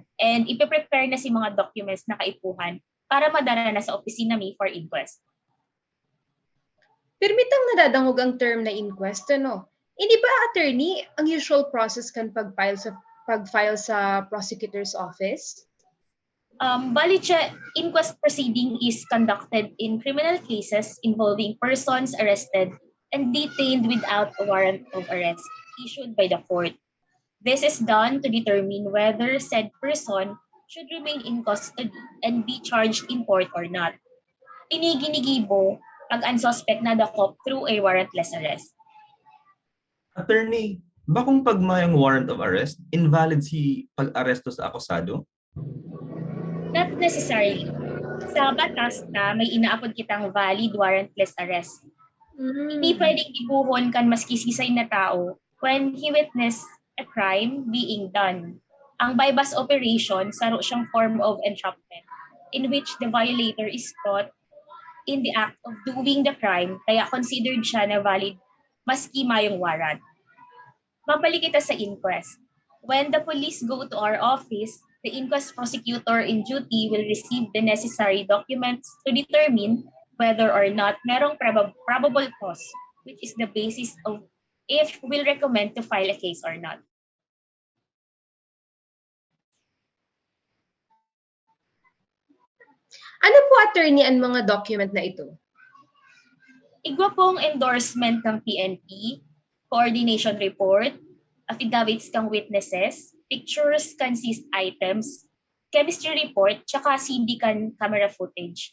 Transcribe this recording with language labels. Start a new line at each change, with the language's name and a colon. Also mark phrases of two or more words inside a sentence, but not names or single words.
Bikol: And ipiprepare na si mga documents na kaipuhan para madala na sa opisina mi
English: for inquest.
Bikol: Permitang nadadangog ang term na inquest, no? Hindi ba, attorney, ang
English: usual process
Bikol: kan pag-file sa
English: prosecutor's office? Inquest proceeding is conducted in criminal cases involving persons arrested and detained without a warrant of arrest issued by the court. This is done to determine whether said person should remain in custody and be charged in court or not.
Bikol: Tiniginigibo pag ang suspect na dakop
English: through a warrantless arrest.
Bikol: Attorney, bakong pag mayang
English: warrant of arrest,
Bikol: invalid si pag-aresto sa akusado?
English: Not necessarily.
Bikol: Sa batas na may inaapod kitang
English: valid warrantless arrest.
Bikol: Hindi pwedeng iguhon kan maski sisay na tao
English: when he witnessed a crime being done. Ang bypass operation,
Bikol: saro siyang
English: form of entrapment in which the violator is caught in the act of doing the crime,
Bikol: kaya considered siya na valid maski mayong warrant. Mabalik kita sa inquest.
English: When the police go to our office, the inquest prosecutor in duty will receive the necessary documents to determine whether or not merong probable cause, which is the basis of if we'll recommend to file a case or not.
Bikol: Ano po, attorney, ang mga document na ito? Igwa pong
English: endorsement ng PNP, coordination report,
Bikol: affidavits kang witnesses, pictures kan
English: seized items, chemistry report,
Bikol: tsaka CD kan
English: camera footage.